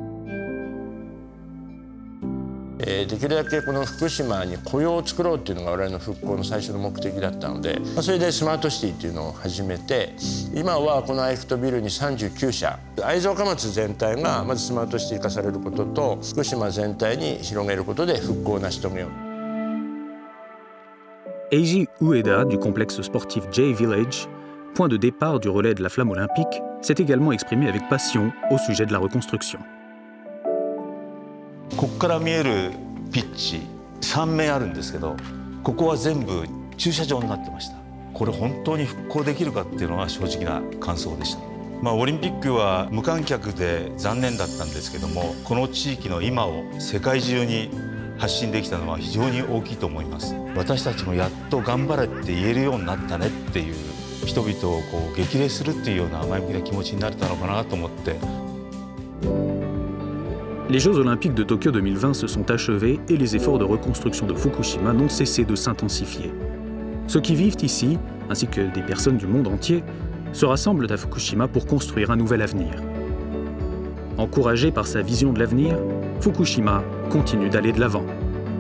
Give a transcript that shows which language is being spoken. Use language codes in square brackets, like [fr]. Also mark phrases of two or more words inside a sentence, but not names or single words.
[ja] できるだけこの福島に雇用を作ろうっていうのが我々の復興の最初の目的だったので、それでスマートシティっていうのを始めて、今はこのアイフトビルに39社、会津若松全体がまずスマートシティ化されることと、福島全体に広げることで復興を成し遂げよう。 [fr] Eiji Ueda, du complexe sportif J-Village, point de départ du relais de la flamme olympique, s'est également exprimé avec passion au sujet de la reconstruction. [ja] ここから見えるピッチ3面あるんですけど、ここは全部駐車場になってました。これ本当に復興できるかっていうのが正直な感想でした。オリンピックは無観客で残念だったんですけども、この地域の今を世界中に発信できたのは非常に大きいと思います。私たちもやっと頑張れって言えるようになったねっていう、人々を激励するっていうような前向きな気持ちになれたのかなと思って。 [fr] Les Jeux Olympiques de Tokyo 2020 se sont achevés et les efforts de reconstruction de Fukushima n'ont cessé de s'intensifier. Ceux qui vivent ici, ainsi que des personnes du monde entier, se rassemblent à Fukushima pour construire un nouvel avenir. Encouragé par sa vision de l'avenir, Fukushima continue d'aller de l'avant.